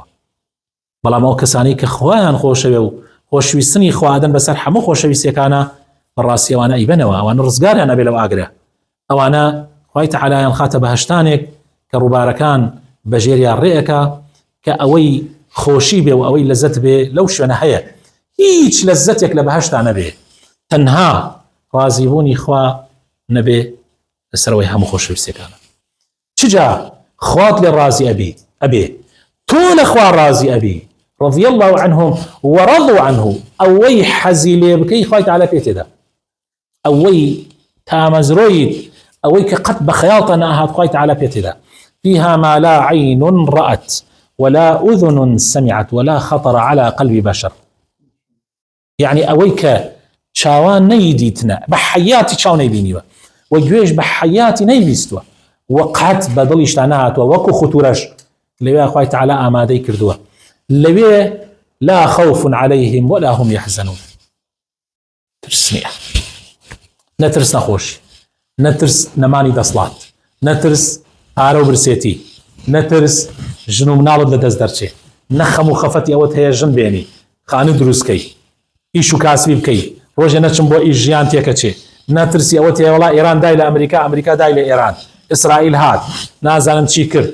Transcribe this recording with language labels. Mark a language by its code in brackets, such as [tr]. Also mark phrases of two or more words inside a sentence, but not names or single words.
[ckb] بەڵام ئەو کەسانی کە خۆیان خۆشەوێ و خۆشویستنی خوادن بەسەر هەموو خۆشەویستیەکانە بەڕاستی ئەوانە ئیبەنەوە، ئەوانە ڕزگاریان ئەبێ لەو ئاگرە، ئەوانە خوای تەعالایان خاتە بەهەشتانێک کە ڕووبارەکان بەژێریان ڕێەکە کە ئەوەی خۆشی بێ و ئەوەی لەزەت بێ لەو شوێنە هەیە. هیچ لەزەتێک لە بەهەشتا نەبێ، تەنها ڕازیبوونی خوا نەبێ لەسەرەوەی هەموو خۆشەویستیەکانە. چجا خوات لێ ڕازی ئەبێ، تۆ لە خوا ڕازی ئەبی، [ar] رضي الله عنهم ورضوا عنه، [ckb] ئەوەی حەزی لێ بکەی خوای تەعالا پێ تێدا، ئەوەی تامەزرۆیت، ئەوەی کە قەت بە خەیاڵتە نەهات خوای تەعالا پێ تێدا. [ar] فيها ما لا عين رأت ولا أذن سمعت ولا خطر على قلب بشر. [ckb] يعني ئەوەی کە چاوان نەیدیتنە، بە حەیاتی چاو نەیبینیوە و گوێش بە حەیاتی نەیبیستوە و قەت بە دڵیشتا نەهاتوە، وەکو خوتورەش لەوێ خوای تەعالا ئامادەی کردووە. [ar] لەوێ لا خوف عليهم ولا هم يحزنون. [ckb] ترس نییە، نەترس نەخۆشی، نەترس نەمانی دەسڵات، نەترس پارە و برسێتی، نەترس ژن و مناڵت لە دەست دەرچێ، نەخەم و خەفەتی ئەوەت هەیە ژن بێنی، خانە دروستکەی، ئیش و کاسبی بکەی، ڕۆژێ نەچم بۆ ئیش ژیان تێکەچێ، نەترسی ئەوەت هەیە وەڵا ئێران دای لە ئەمریکا، ئەمریکا دای لە ئێران، ئیسرائیل هات نازانم چی کرد.